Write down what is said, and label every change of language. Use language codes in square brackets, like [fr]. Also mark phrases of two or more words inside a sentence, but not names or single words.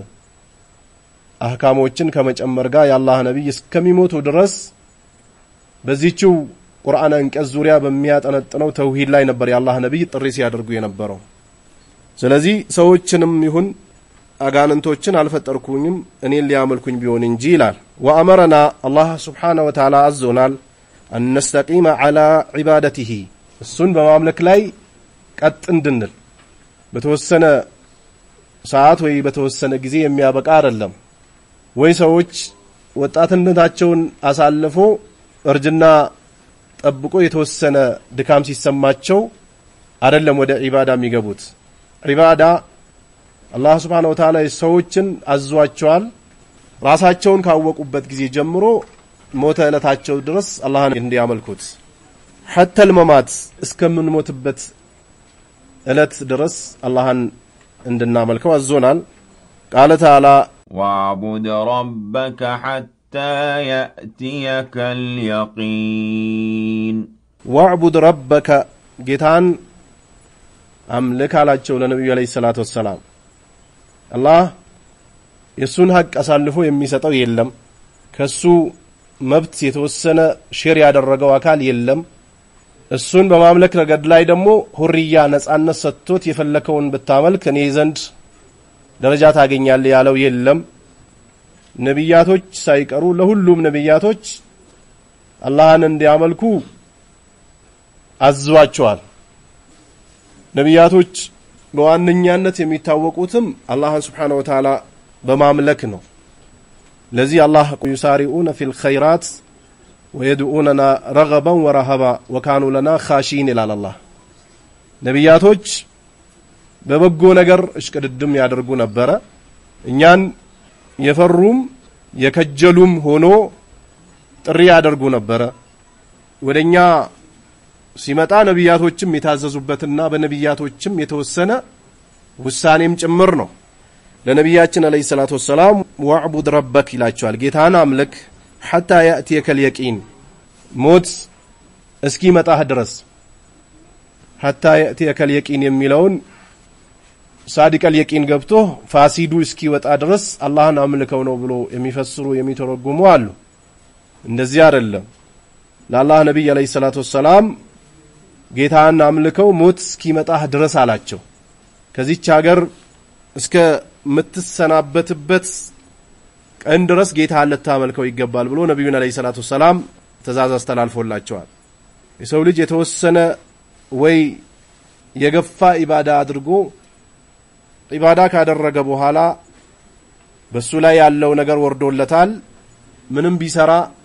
[am] አህካሞችን ከመጨመር ጋር የአላህ ነብይ እስከሚሞቱ ድረስ በዚህው ቁርአን አንቀጽ ዙሪያ በሚያጠነጥነው ተውሂድ ላይ ነበር የአላህ ነብይ ጥሪ ሲያደርጉ የነበረው ስለዚህ ሰዎችንም ይሁን አጋንንቶችን አልፈጠርኩኝም እኔን ሊያመልኩኝ ቢሆን እንጂ ይላል ወአመረና አላህ [ar] سبحانه وتعالى [am] አዞናል [ar] أن نستقيم على [am] عبادته እሱን በማምለክ ላይ ቀጥ እንድንል በተወሰነ ሰዓት ወይ በተወሰነ ጊዜ የሚያበቃ አይደለም ወይ ሰዎች ወጣትነታቸውን አሳልፎ እርጅና ጠብቆ የተወሰነ ድካም ሲሰማቸው አይደለም ወደ ዒባዳ የሚገቡት ዒባዳ አላህ [ar] سبحانه وتعالى [am] ሰዎችን አዟቸዋል ራሳቸውን ካወቁበት ጊዜ ጀምሮ ሞተ እለታቸው ድረስ አላህን እንዲያመልኩት [ar] حتى الممات [am] እስከምንሞትበት እለት ድረስ አላህን እንድናመልከው አዞናል [ar] قال تعالى واعبد ربك حتى يأتيك اليقين واعبد ربك [am] ጌታን አምልክ አላቸው ለነብዩ [ar] عليه الصلاة والسلام [am] አላህ የሱን ሐቅ አሳልፎ የሚሰጠው የለም ከሱ መብት የተወሰነ ሼር ያደረገው አካል የለም እሱን በማምለክ ረገድ ላይ ደግሞ ሁሪያ ነጻነት ሰጥቶት የፈለከውን በታመልክ እኔ ዘንድ ደረጃ ታገኛለህ ያለው የለም ነብያቶች ሳይቀሩ ለሁሉም ነብያቶች አላህን እንዲያመልኩ አዟቸዋል ነብያቶች በዋነኛነት የሚታወቁትም አላህን [ar] سبحانه وتعالى [am] በማምለክ ነው ለዚህ አላህ [ar] يسارعون في الخيرات ويدعوننا رغبا ورهبا وكانوا لنا خاشعين الى الله [am] ነብያቶች በበጎ ነገር እሽቅድድም ያደርጉ ነበር እኛን የፈሩም የከጀሉም ሆኖ ጥሪ ያደርጉ ነበር ወደኛ ሲመጣ ነብያቶችም የታዘዙበትና በነብያቶችም የተወሰነ ውሳኔም ጭምር ነው ለነብያችን [ar] عليه الصلاة والسلام واعبد ربك [am] ይላቸዋል ጌታን አምልክ [ar] حتى يأتيك اليقين [am] ሞት እስኪመጣህ ድረስ [ar] حتى يأتيك اليقين [am] የሚለውን [ar] صادق اليقين [am] ገብቶ ፋሲዱ እስኪወጣ ድረስ አላህን አምልከው ነው ብሎ የሚፈስሩ የሚተረጉሙ አሉ እንደዚህ አይደለም ለአላህ ነብይ [ar] عليه الصلاة والسلام [am] ጌታን አምልከው ሞት እስኪመጣህ ድረስ አላቸው ከዚህች ሀገር እስከ ምትሰናበትበት ቀን ድረስ ጌታን ልታመልከው ይገባል ብሎ ነብዩና [ar] عليه الصلاة السلام [am] ተዛዝ አስተላልፎላቸዋል የሰው ልጅ የተወሰነ ወይ የገፋ ኢባዳ አድርጎ ኢባዳ ካደረገ በኋላ በሱ ላይ ያለው ነገር ወርዶለታል ምንም ቢሰራ